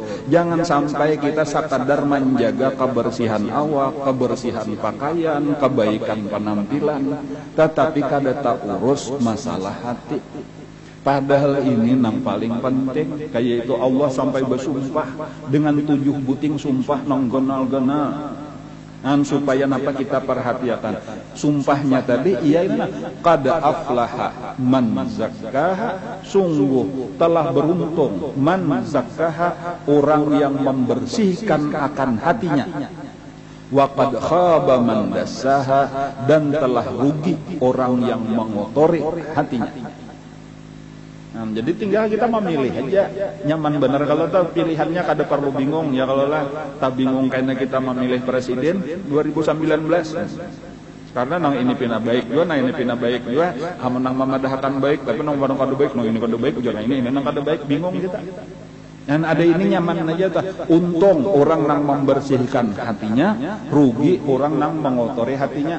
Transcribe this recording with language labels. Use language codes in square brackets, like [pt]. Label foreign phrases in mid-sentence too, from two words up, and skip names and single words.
[id] Jangan sampai kita sekadar menjaga kebersihan awak, kebersihan pakaian, kebaikan penampilan, tetapi kada tak urus masalah hati. [bjn] Padahal ini nang paling penting. Kayak itu Allah sampai bersumpah dengan 7 buting sumpah nang genal-genal. [id] Supaya napa kita perhatikan sumpahnya tadi, ialah [ar] قد أفلح من زكاها, [id] sungguh telah beruntung [ar] من زكاها, [id] orang yang membersihkan akan hatinya. [ar] وقد خاب من دساها, [id] dan telah rugi orang yang mengotori hatinya. [bjn] Jadi tinggal kita memilih aja nyaman bener. [id] Kalau tahu pilihannya kada perlu bingung ya, kalau lah tak bingung karena kita memilih presiden 2019. [bjn] Karena nang ini pina baik juga, nang ini pina baik juga, nang memadahkan baik, tapi nang barang kada baik, nang ini kada baik, jangan ini nang kada baik, bingung kita. Dan ada ini nyaman aja ta. Untung orang nang membersihkan hatinya, rugi orang nang mengotori hatinya.